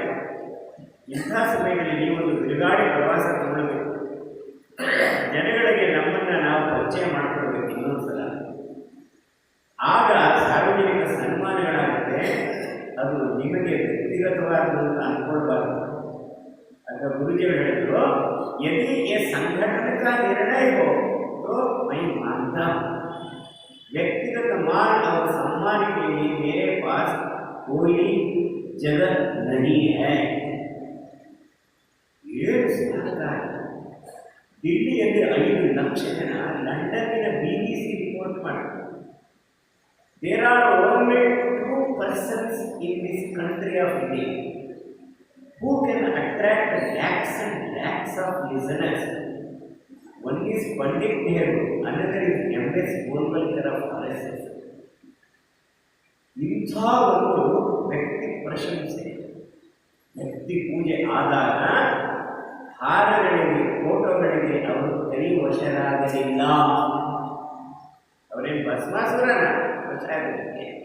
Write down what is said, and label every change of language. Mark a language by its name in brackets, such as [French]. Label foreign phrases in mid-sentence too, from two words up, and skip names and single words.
[Kannada] ಇಂಥ ಸಮಯದಲ್ಲಿ ನೀವೊಂದು ತಿರುಗಾಡಿ ಪ್ರವಾಸ ತಗೊಳ್ಬೇಕು, ಜನಗಳಿಗೆ ನಮ್ಮನ್ನು ನಾವು ಪರಿಚಯ ಮಾಡಿಕೊಳ್ಬೇಕು ಇನ್ನೊಂದ್ಸಲ. ಆಗ ಸಾರ್ವಜನಿಕ ಸನ್ಮಾನಗಳಾಗುತ್ತೆ. ಅದು ನಿಮಗೆ ವ್ಯಕ್ತಿಗತವಾದ ಅಂದ್ಕೊಳ್ಬಾರ್ದು ಅಂತ ಗುರುಜಿಯವರು ಹೇಳಿದ್ರು. [Hindi] यदि ये संगठन का निर्णय हो तो मैं मानता हूँ, व्यक्तिगत मान और सम्मान के लिए मेरे पास कोई जगह नहीं है. [Kannada] ದಿಲ್ಲಿಯಲ್ಲಿ 5 ಲಕ್ಷ ಜನ, ಲಂಡನ್ನಿನ BBC ರಿಪೋರ್ಟ್ ಮಾಡ್ತಾರೆ. [English] there are only 2 persons in this country of India who can attract lakhs and lakhs of listeners. One is Pandit Nehru, another is MS Golwalkar of RSS. [Kannada] ಇಂಥ ಒಂದು ವ್ಯಕ್ತಿ ಪ್ರಶಂಸೆ, ವ್ಯಕ್ತಿ ಪೂಜೆ ಆದಾಗ ಹಾರಗಳಿಗೆ, ಫೋಟೋಗಳಿಗೆ ಅವರು ಕೈ ವಶರಾಗಲಿಲ್ಲ. ಅವರೇನು ಭಸ್ಮಾಸುರನ ವಶ ಆಗೋದಕ್ಕೆ.